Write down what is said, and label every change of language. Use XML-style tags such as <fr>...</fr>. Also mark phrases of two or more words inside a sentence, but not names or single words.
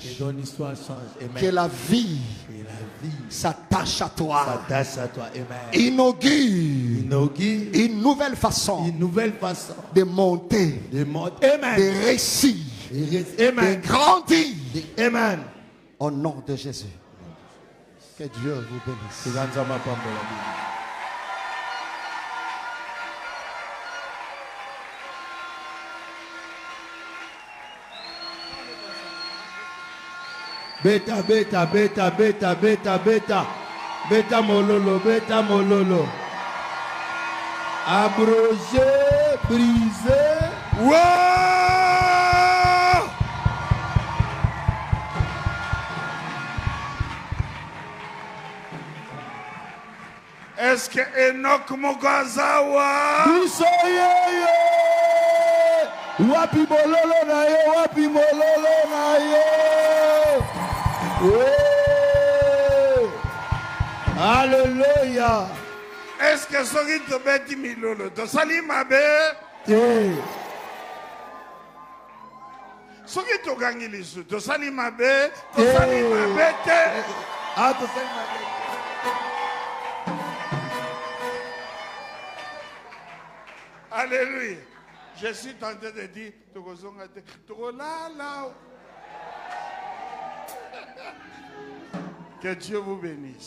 <fr>Que la vie s'attache à toi. Inaugure une nouvelle façon de monter, de réussir, de grandir. Amen. Au nom de Jésus. Que Dieu vous bénisse.</fr> <ln>Beta, beta, beta, beta, beta, beta. Beta mololo, beta mololo.</ln> <fr>Abrogé, brisé. Wow! Est-ce que Enoch Mokazawa?</fr> <ln>Bisoyeye. Wapi mololo na ye, wapi mololo na ye. Oh.</ln> <fr>Alléluia. Est-ce que</fr> <ln>soki tobeti milolo tosali mabe? Soki togangi lisu tosali mabe, tosali mabe te. Ah, tosali mabe.</ln> <fr>Alléluia. Je suis tenté de dire</fr> <ln>tokozonga te, tokolala.</ln> <fr>Que Dieu vous bénisse.</fr>